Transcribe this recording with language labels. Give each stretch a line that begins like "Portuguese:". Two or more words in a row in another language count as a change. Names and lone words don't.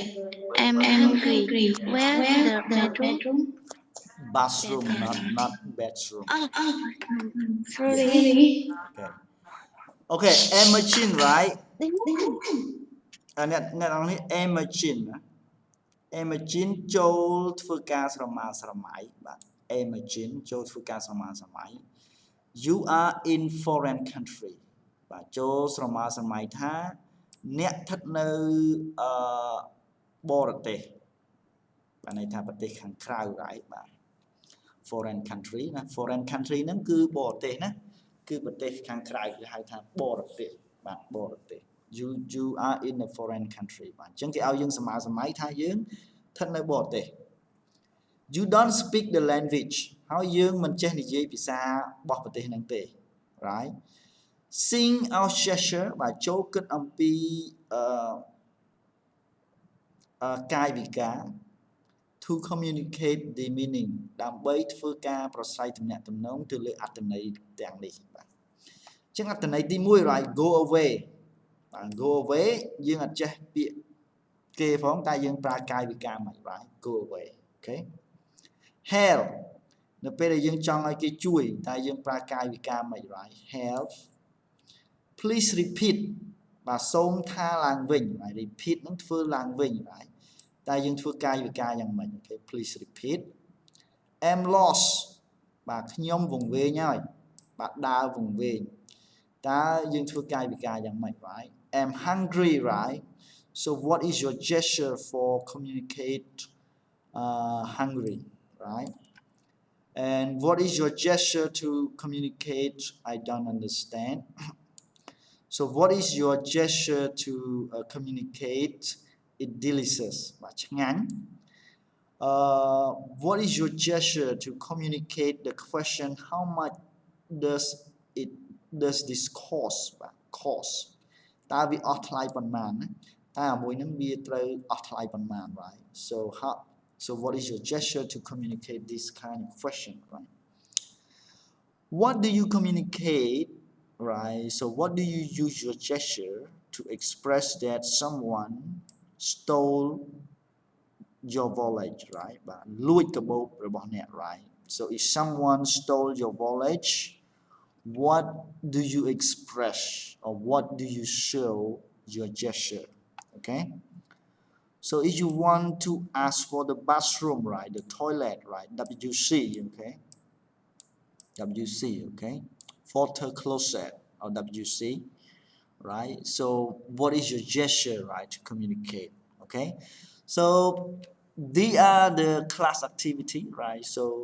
English: I'm hungry. Where's the bedroom? Bathroom, not bedroom. Oh, sorry. Okay, imagine, right? Net only imagine. Imagine
Khmer: ចូលធ្វើការស្រមើស្រមៃបាទ Imagine ចូលធ្វើការស្រមើស្រមៃ
English: You are in foreign country
Khmer: បាទចូលស្រមើស្រមៃថា អ្នកស្ថិតនៅបរទេសបាទន័យថាប្រទេសខាងក្រៅ right បាទ
English: foreign country
Khmer: ណា
English: foreign country
Khmer: ហ្នឹង គឺបរទេសណាគឺប្រទេសខាងក្រៅគេហៅថាបរទេសបាទបរទេស
English: you are in a foreign country
Khmer: បាទអញ្ចឹងគេឲ្យយើងសម័យសម័យថាយើងស្ថិតនៅបរទេស
English: you don't speak the language
Khmer: ហើយយើងមិនចេះនិយាយភាសារបស់ប្រទេសហ្នឹងទេ
English: right sing our gesture
Khmer: បាទចូលគិតអំពី កាយវិការ
English: to communicate the meaning
Khmer: ដើម្បីធ្វើការប្រស្រ័យទំនាក់ទំនងទៅលើអត្ថន័យទាំងនេះបាទអញ្ចឹងអត្ថន័យទី1
English: right go away
Khmer: បាទ
English: go away
Khmer: យើងអត់ចេះពា ក្យគេផងតែយើងប្រើកាយវិការមិន
English: right go away
Khmer: អូខេ help នៅពេលដែលយើងចង់ឲ្យគេជួយតែយើងប្រើកាយវិ ការមិន
English: right help please repeat
Khmer: បាទសូមថាឡើងវិញ
English: right repeat
Khmer: នឹងធ្វើឡើងវិញ right តែយើង ធ្វើកាយវិការយ៉ាងម៉េចអូខេ
English: please repeat I'm lost
Khmer: បាទខ្ញុំវង្វេ ងហើយបាទដើរវង្វេងតើយើងធ្វើកាយវិការយ៉ាងម៉េច
English: right I'm hungry right so what is your gesture for communicate hungry right and what is your gesture to communicate I don't understand so what is your gesture to communicate it delicious
Khmer: បាទឆ្ងាញ់
English: what is your gesture to communicate the question how much does this cost បាទ cost
Khmer: តើវាអស់ថ្លៃប៉ុន្មានណាតែអាមួយហ្នឹងវាត្រូវអស់ថ្លៃប៉ុន្មាន
English: right so what is your gesture to communicate this kind of question right what do you communicate right so what do you use your gesture to express that someone stole your wallet right
Khmer: បាទលួចកាបូបរបស់អ្នក
English: right so if someone stole your wallet what do you express or what do you show your gesture okay so if you want to ask for the bathroom right the toilet right WC okay WC okay water closet or WC right so what is your gesture right to communicate okay so these are the class activity right so